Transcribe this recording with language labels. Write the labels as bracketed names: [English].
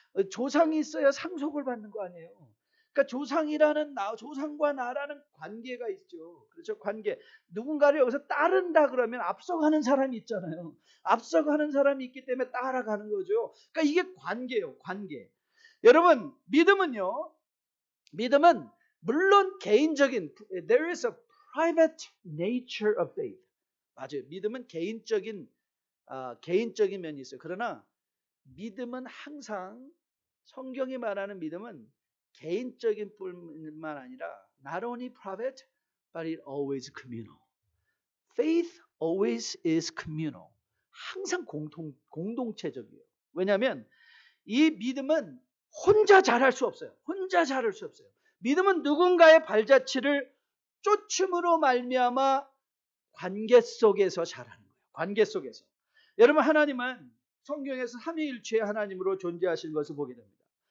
[Korean] 조상이 있어야 상속을 받는 거 아니에요. 그러니까 조상이라는 조상과 나라는 관계가 있죠. 그렇죠? 관계. 누군가를 여기서 따른다 그러면 앞서가는 사람이 있잖아요. 앞서가는 사람이 있기 때문에 따라가는 거죠. 그러니까 이게 관계예요. 관계. 여러분, 믿음은 물론 개인적인, [English] there is a private nature of faith. [Korean] 맞아요. 믿음은 개인적인 면이 있어요. 그러나 믿음은 항상, 성경이 말하는 믿음은 개인적인 뿐만 아니라 [English] not only private but it always communal. Faith always is communal. [Korean] 항상 공동체적이에요. 왜냐하면 이 믿음은 혼자 잘할 수 없어요. 혼자 잘할 수 없어요. 믿음은 누군가의 발자취를 쫓음으로 말미암아 관계 속에서 자라는 거예요. 관계 속에서. 여러분, 하나님은 성경에서 삼위일체의 하나님으로 존재하시는 것을 보게 됩니다.